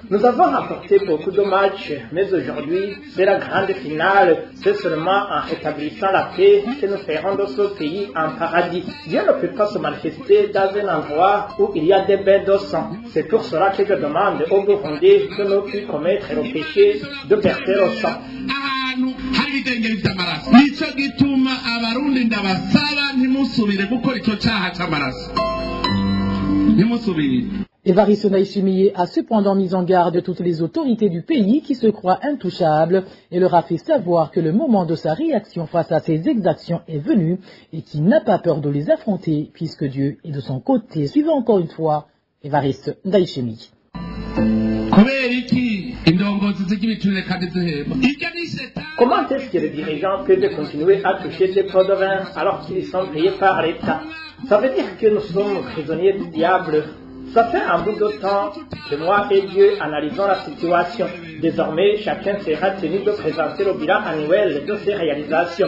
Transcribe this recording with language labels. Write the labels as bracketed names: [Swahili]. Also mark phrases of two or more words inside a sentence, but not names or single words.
[French] Nous avons remporté beaucoup de matchs, mais aujourd'hui c'est la grande finale. C'est seulement en rétablissant la paix que nous ferons de ce pays un paradis. Dieu ne peut pas se manifester dans un endroit où il y a des bains de sang. C'est pour cela que je demande au Burundi de ne plus commettre le péché de verser le sang. [Rundi] Nico gituma abarundi ndabasaba ntimusubire gukora icyo cyaha cy'amaraso. Ntimusubire. [French] Évariste Ndayishimiye a cependant mis en garde toutes les autorités du pays qui se croient intouchables et leur a fait savoir que le moment de sa réaction face à ces exactions est venu et qu'il n'a pas peur de les affronter puisque Dieu est de son côté. Suivons encore une fois Évariste Ndayishimiye. [Rundi] Kubera iki indongo indongozi z'igibiturire kandi zihemba ibyo ni shetani. [French] Comment est-ce que les dirigeants peuvent continuer à toucher ces pots de vin alors qu'ils sont payés par l'État? Ça veut dire que nous sommes prisonniers du diable. Ça fait un bout de temps que moi et Dieu analysons la situation. Désormais, chacun sera tenu de présenter le bilan annuel de ses réalisations.